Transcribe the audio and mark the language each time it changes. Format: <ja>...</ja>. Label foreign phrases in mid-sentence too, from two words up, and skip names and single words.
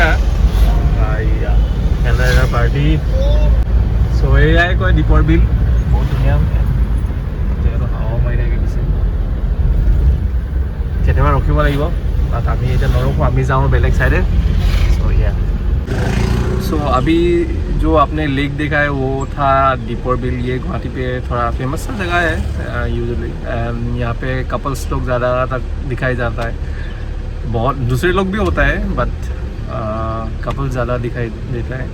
<as>এয়া খেলা পাৰ্টি। চ' এয়াই কয় দীপৰ বিল, বহুত ধুনীয়া জেগাটো, হাৱা মাৰি থাকে পিছে। কেতিয়াবা ৰখিব লাগিব, বাট আমি এতিয়া নৰখোঁ, আমি যাওঁ বেলেগ চাইডে। চ' এয়া</as> <hi>सो अभी जो आपने लेक देखा है वो था दीपौर बिल। ये गुवाहाटी पे थोड़ा फेमस सा जगह है यूजुअली। यहाँ पे कपल्स लोग ज़्यादातर दिखाई जाता है, बहुत दूसरे लोग भी होता है बट कपल्स ज़्यादा दिखाई देता है।</hi>